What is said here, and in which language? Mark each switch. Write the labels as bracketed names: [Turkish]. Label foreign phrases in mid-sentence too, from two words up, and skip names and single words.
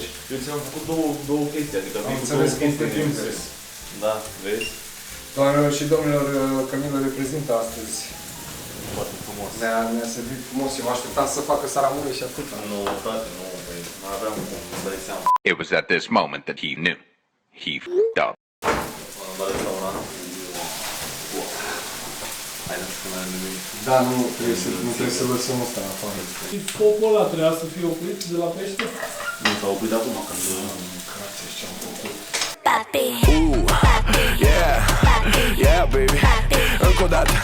[Romanian] Eu ți-am făcut două chestii, adică Am înțeles că este Pinterest. Da, vezi? Doamnelor și domnilor, Cămin îl reprezintă astăzi. Foarte frumos. Ne-a servit frumos. Eu mă așteptam să facă saramură și atât. Nu, frate, nu, băi, nu aveam cum, îți dai seama. [English] It was at this moment that he knew. He f***ed up. [Romanian] M-am dat la un an. Hai să mai nimic. Da, nu trebuie să lăsăm ăsta în afară. Focul ăla trebuia să fie oprit de la pește? Nu s-a oprit acum, când... Mâncați ce-am făcut. [English] Yeah, baby, [Romanian] încă o dată.